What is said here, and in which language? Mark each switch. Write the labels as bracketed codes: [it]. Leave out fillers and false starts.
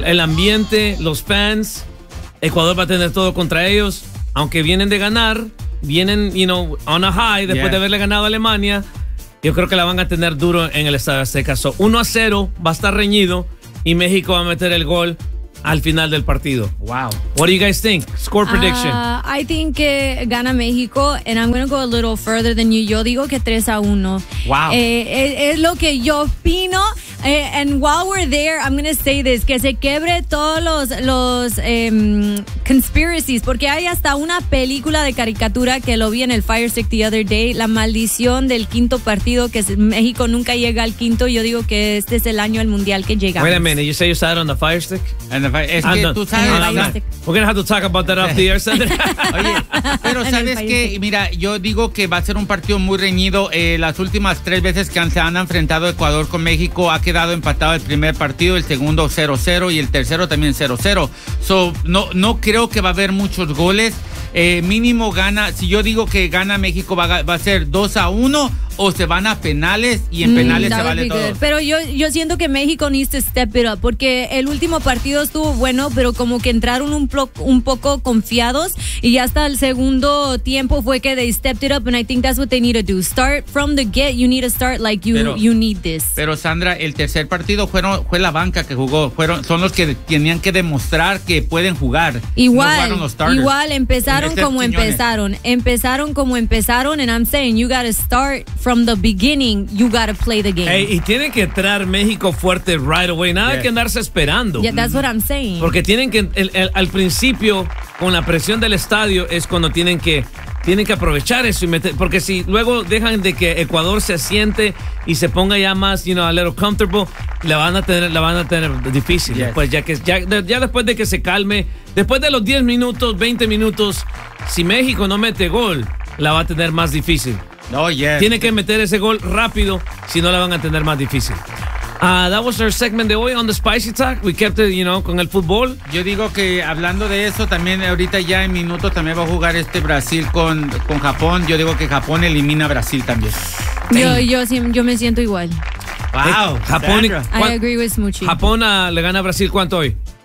[es] El ambiente, los fans. Ecuador va a tener todo contra ellos. Aunque vienen de ganar, vienen, [en] you know, on a high [es] después de haberle ganado a Alemania. Yo creo que la van a tener duro en el estadio Azteca. So, 1-0 va a estar reñido y México va a meter el gol al final del partido. [en] Wow. What do you guys think? Score prediction. I think [es] que gana México, [en] and I'm going to go a little further than you. [es] Yo digo que 3-1. [en] Wow. [es] Es lo que yo opino. [en] And while we're there, I'm going to say this, [es] que se quiebre todos los conspiracies, porque hay hasta una película de caricatura que lo vi en el Fire Stick [en] the other day, [es] la maldición del quinto partido, que México nunca llega al quinto. Yo digo que este es el año del mundial que llegamos. [en] Wait a minute, you say you sat on the Fire Stick? We're going to have to talk about that off the air, Sandra. [es] Oye, pero sabes que, mira, yo digo que va a ser un partido muy reñido. Las últimas tres veces que se han enfrentado Ecuador con México, ha quedado empatado el primer partido, el segundo 0-0 y el tercero también 0-0. So, no creo que va a haber muchos goles. Mínimo gana, si yo digo que gana México, va a ser 2-1 o se van a penales y en penales se vale todo. Pero yo siento que México [en] needs to step it up, [es] porque el último partido estuvo bueno, pero como que entraron un poco confiados y hasta el segundo tiempo fue que [en] they stepped it up, and I think that's what they need to do. Start from the get, you need to start like you need this. [es] Pero Sandra, el tercer partido fue la banca que jugó, son los que tenían que demostrar que pueden jugar. Igual, no jugaron los starters. Igual, empezaron como empezaron, [en] and I'm saying you gotta start from the beginning, you gotta play the game. [es] Hey, y tiene que entrar México fuerte [en] right away, [es] nada que andarse esperando. [en] Yeah, that's what I'm saying. [es] Porque tienen que, al principio, con la presión del estadio, es cuando tienen que tienen que aprovechar eso y meter, porque si luego dejan de que Ecuador se asiente y se ponga ya más, [en] you know, a little comfortable, [es] la van a tener difícil. Yes. Después, ya después de que se calme, después de los 10 minutos, 20 minutos, si México no mete gol, la va a tener más difícil. [en] No, yes. [es] Tiene que meter ese gol rápido, si no la van a tener más difícil. [en] That was our segment [es] de hoy [en] on the Spicy Talk. We kept it, you know, [es] con el fútbol. Yo digo que hablando de eso, también ahorita ya en minutos también va a jugar este Brasil con Japón. Yo digo que Japón elimina a Brasil también. Yo me siento igual. [en] Wow. Japón. I agree with Smuchi. [es] Japón le gana a Brasil, ¿cuánto hoy?